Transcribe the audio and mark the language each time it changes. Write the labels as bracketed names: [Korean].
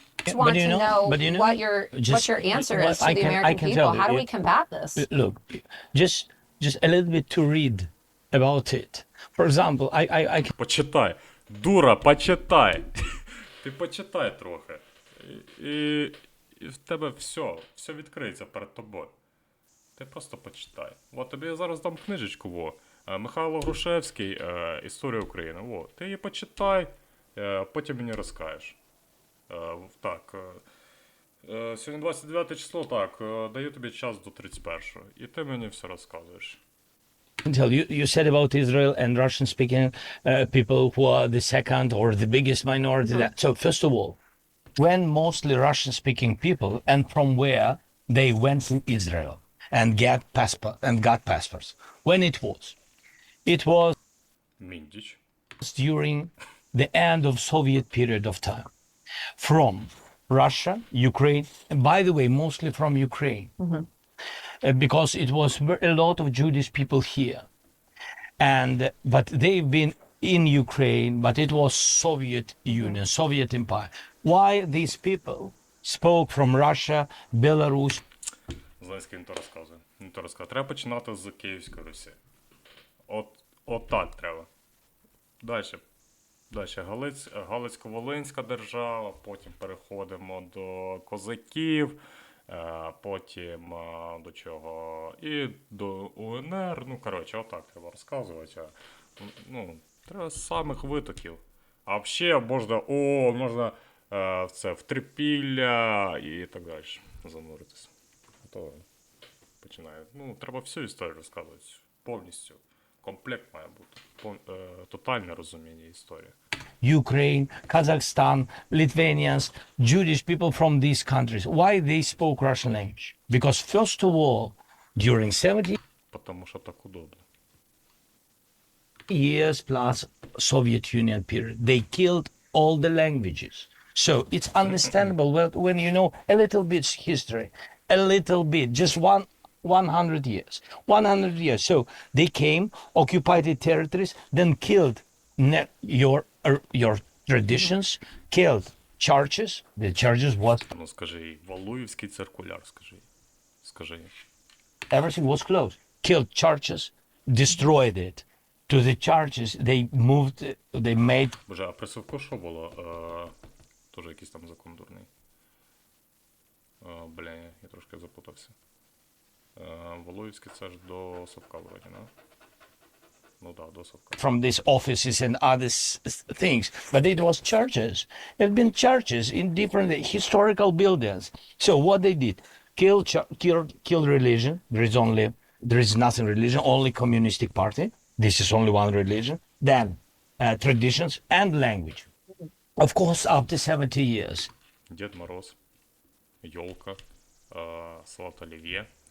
[English] just want to know what your answer is to the American people. How do we combat this? Look, just a little bit to read about it. For example, I [Ukrainian] Почитай. Дура, почитай. Ти почитай трохи. І, і в тебе все відкриється перед тобою. Ти просто почитай. От тобі я зараз дам книжечку, Михайло Грушевський, Історія України. Ти її почитай, потім мені розкажеш. Так. Сьогодні 29 число, так, даю тобі час до 31-го. І ти мені все розказуєш. [English] You said about Israel and Russian-speaking people who are the second or the biggest minority. So first of all, when mostly Russian-speaking people and from where they went to Israel and got passports? When it was? It was [Ukrainian] Міндіч. [English] during the end of Soviet period of time. From Russia, Ukraine, and by the way, mostly from Ukraine. Because it was a lot of Jewish people here. But they've been in Ukraine, but it was Soviet Union, Soviet Empire. Why these people spoke from Russia, Belarus, [Ukrainian] Зеленський він то розказує. Він то розказує. Треба починати з Київської Русі. От так треба. Далі. Галицько-Волинська держава, потім переходимо до козаків, потім до чого? І до УНР. Отак треба розказувати. Треба з самих витоків. А взагалі можна в Трипілля і так далі зануритись. То починає. Треба всю історію розказувати повністю. Комплект має бути. Тотальне розуміння історії. [English] Ukraine, Kazakhstan, Lithuanians, Jewish people from these countries. Why they spoke Russian language? Because first of all, during 70 [Ukrainian] Тому що так удобно. [English] years plus Soviet Union period, they killed all the languages. So it's understandable when you know a little bit history, a little bit, just 100 years. 100 years. So they came, occupied the territories, then killed your traditions, killed churches. The churches was [Ukrainian] Скажи їй, Валуївський циркуляр, скажи їй. Скажи їй. [English] everything was closed. Killed churches, destroyed it. To the churches, they moved, they made. [Ukrainian] Боже, а при Совку що було? Тоже якийсь там закон дурний. Я трошки запутався. Валуївський це ж до Совка вроді, не? Ну так, до Совка. [English] From these offices and other things, but it was churches. There have been churches in different historical buildings. So what they did, kill religion. There is nothing religion, only communistic party. This is only one religion. Then traditions and language. Of course, after 70 years. [Russian] Дед Мороз, Ёлка, салат оливье.